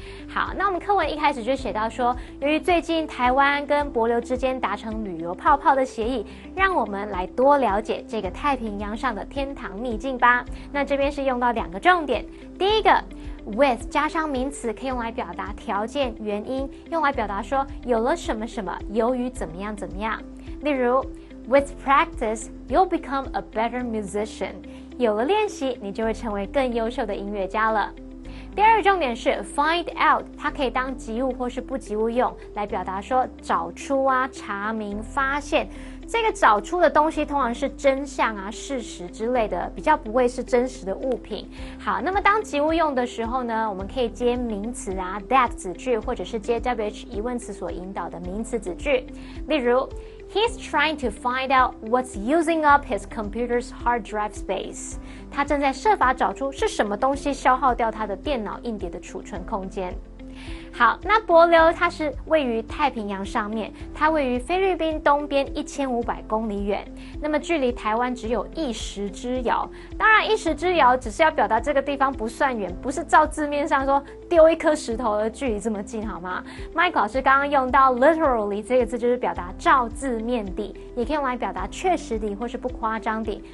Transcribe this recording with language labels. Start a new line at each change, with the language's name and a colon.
Chinese: 好，那我们课文一开始就写到说，由于最近台湾跟帛琉之间达成旅游泡泡的协议，让我们来多了解这个太平洋上的天堂秘境吧。那这边是用到2个重点，第一个 with 加上名词可以用来表达条件、原因，用来表达说有了什么什么，由于怎么样怎么样。例如
English: With practice, you'll become a better musician.
Chinese: 有了练习，你就会成为更优秀的音乐家了。第2个重点是 find out， 它可以当及物或是不及物用，来表达说找出啊、查明、发现。这个找出的东西通常是真相啊、事实之类的，比较不会是真实的物品。好，那么当及物用的时候呢，我们可以接名词啊 that 子句，或者是接 WH 疑问词所引导的名词子句。例如
English: He's trying to find out what's using up his computer's hard drive space.
Chinese: 他正在设法找出是什么东西消耗掉他的电脑硬碟的储存空间。好，那帛琉它是位于太平洋上面，它位于菲律宾东边1500公里远，那么距离台湾只有1时之遥。当然1时之遥只是要表达这个地方不算远，不是照字面上说丢一颗石头的距离这么近，好吗？Mike 老师刚刚用到 literally 这个字，就是表达照字面地，也可以用来表达确实地或是不夸张地。